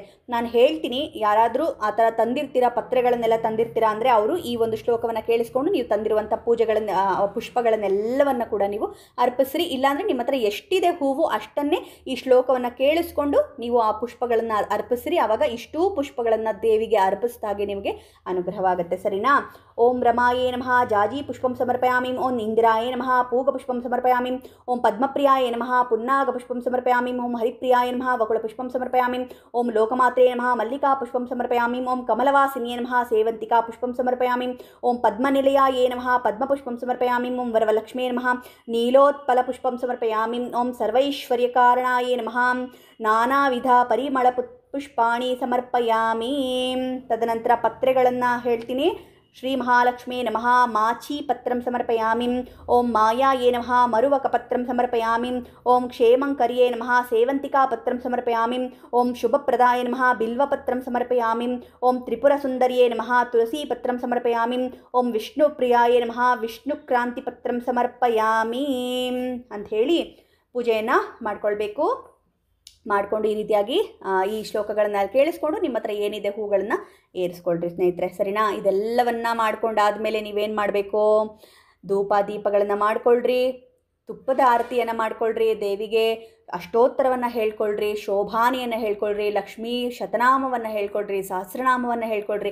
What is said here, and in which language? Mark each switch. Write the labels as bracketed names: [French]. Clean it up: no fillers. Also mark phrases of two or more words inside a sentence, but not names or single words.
[Kannada] ನಾನು ಹೇಳ್ತೀನಿ, ಯಾರಾದರೂ ಆ ಥರ ತಂದಿರ್ತೀರಾ, ಪತ್ರೆಗಳನ್ನೆಲ್ಲ ತಂದಿರ್ತೀರಾ ಅಂದರೆ ಅವರು ಈ ಒಂದು ಶ್ಲೋಕವನ್ನು ಕೇಳಿಸ್ಕೊಂಡು ನೀವು ತಂದಿರುವಂಥ ಪುಷ್ಪಗಳನ್ನೆಲ್ಲವನ್ನು ಕೂಡ ನೀವು ಅರ್ಪಿಸ್ರಿ. ಇಲ್ಲಾಂದರೆ ನಿಮ್ಮ ಹತ್ರ ಎಷ್ಟಿದೆ ಹೂವು ಅಷ್ಟನ್ನೇ ಈ ಶ್ಲೋಕವನ್ನು ಕೇಳಿಸ್ಕೊಂಡು ನೀವು ಆ ಪುಷ್ಪಗಳನ್ನು ಅರ್ಪಿಸ್ರಿ. ಆವಾಗ ಇಷ್ಟೂ ಪುಷ್ಪಗಳನ್ನು ದೇವಿಗೆ ಅರ್ಪಿಸಿದಾಗೆ ನಿಮಗೆ ಅನುಗ್ರಹವಾಗುತ್ತೆ, ಸರಿನಾ? [Sanskrit] ಓಂ ರಮಾಯೇ ನಮಃ ಜಾಜಿ ಪುಷ್ಪಂ ಸಮರ್ಪಯಾಮಿ. ಓಂ ಇಂದಿರಾಯೇ ನಮಃ ಪೂಗ ಪುಷ್ಪಂ ಸಮರ್ಪಯಾಮಿ. ಓಂ ಪದ್ಮಪ್ರಿಯಾಯೇ ನಮಃ ಪುನ್ನಾಗ ಪುಷ್ಪಂ ಸಮರ್ಪಯಾಮಿ. ಓಂ ಹರಿಪ್ರಿಯಾಯೇ ನಮಃ ವಕುಳ ಪುಷ್ಪಂ ಸಮರ್ಪಯಾಮಿ. ಓಂ ಲೋಕಮಾತ್ರೇ ನಮಃ ಮಲ್ಲಿಕಾ ಪುಷ್ಪಂ ಸಮರ್ಪಯಾಮಿ. ಓಂ ಕಮಲವಾಸಿನಿಯೇ ನಮಃ ಸೇವಂತಿಕಾ ಪುಷ್ಪಂ ಸಮರ್ಪಯಾಮಿ. ಓಂ ಪದ್ಮನಿಲಯಾಯೇ ನಮಃ ಪದ್ಮಪುಷ್ಪಂ ಸಮರ್ಪಯಾಮಿ. ಓಂ ವರವಲಕ್ಷ್ಮೇ ನಮಃ ನೀಲೋತ್ಪಲ ಪುಷ್ಪಂ ಸಮರ್ಪಯಾಮಿ. ಓಂ ಸರ್ವೈಶ್ವರ್ಯಕಾರಣಾಯೇ ನಮಃ ನಾನಾವಿಧ ಪರಿಮಳ ಪುಷ್ಪಾಣಿ ಸಮರ್ಪಯಾಮಿ. [Kannada] ತದನಂತರ ಪತ್ರೆಗಳನ್ನು ಹೇಳ್ತೀನಿ. [Sanskrit] ಶ್ರೀ ಮಹಾಲಕ್ಷ್ಮೀ ನಮಃ ಮಾಚಿ ಪತ್ರಂ ಸಮರ್ಪಯಾಮಿ. ಓಂ ಮಾಯಾಯೇ ನಮಃ ಮರುವಕಪತ್ರಂ ಸಮರ್ಪಯಾಮಿ. ಓಂ ಕ್ಷೇಮಂಕರ್ಯೇ ನಮಃ ಸೇವಂತಿಕಾ ಪತ್ರಂ ಸಮರ್ಪಯಾಮಿ. ಓಂ ಶುಭಪ್ರದಾಯ ನಮಃ ಬಿಲ್ವಪತ್ರಂ ಸಮರ್ಪಯಾಮಿ. ಓಂ ತ್ರಿಪುರಸುಂದರ್ಯೇ ನಮಃ ತುಳಸೀಪತ್ರಂ ಸಮರ್ಪಯಾಮಿ. ಓಂ ವಿಷ್ಣುಪ್ರಿಯಾಯೇ ನಮಃ ವಿಷ್ಣುಕ್ರಾಂತಿಪತ್ರಂ ಸಮರ್ಪಯಾಮಿ [Kannada] ಅಂಥೇಳಿ ಪೂಜೆಯನ್ನು ಮಾಡಿಕೊಳ್ಬೇಕು. ಮಾಡಿಕೊಂಡು ಈ ರೀತಿಯಾಗಿ ಈ ಶ್ಲೋಕಗಳನ್ನು ಕೇಳಿಸ್ಕೊಂಡು ನಿಮ್ಮ ಹತ್ರ ಏನಿದೆ ಹೂಗಳನ್ನು ಏರಿಸ್ಕೊಳ್ರಿ ಸ್ನೇಹಿತರೆ, ಸರಿನಾ? ಇದೆಲ್ಲವನ್ನು ಮಾಡ್ಕೊಂಡಾದಮೇಲೆ ನೀವೇನು ಮಾಡಬೇಕು? ಧೂಪ ದೀಪಗಳನ್ನು ಮಾಡಿಕೊಳ್ಳ್ರಿ, ತುಪ್ಪದ ಆರತಿಯನ್ನು ಮಾಡಿಕೊಳ್ಳ್ರಿ, ದೇವಿಗೆ ಅಷ್ಟೋತ್ತರವನ್ನು ಹೇಳ್ಕೊಳ್ರಿ, ಶೋಭಾನಿಯನ್ನು ಹೇಳ್ಕೊಳ್ರಿ, ಲಕ್ಷ್ಮೀ ಶತನಾಮವನ್ನು ಹೇಳ್ಕೊಳ್ರಿ, ಸಹಸ್ರನಾಮವನ್ನು ಹೇಳ್ಕೊಳ್ರಿ.